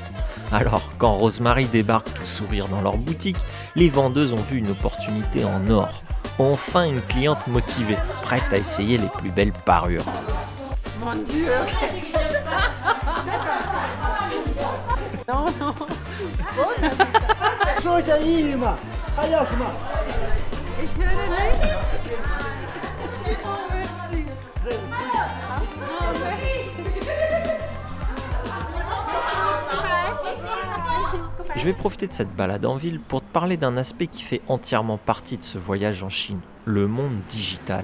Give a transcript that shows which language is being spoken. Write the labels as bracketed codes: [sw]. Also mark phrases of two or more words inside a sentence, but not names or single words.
[fr] Alors quand Rosemary débarque tout sourire dans leur boutique, les vendeuses ont vu une opportunité en or. Enfin une cliente motivée, prête à essayer les plus belles parures. Mon Dieu. Non. [zh] 说一下英语嘛，他要什么？ [de] Ich höre leider. [fr] Oh, merci. Oh, merci. Je vais profiter de cette balade en ville pour te parler d'un aspect qui fait entièrement partie de ce voyage en Chine, le monde digital.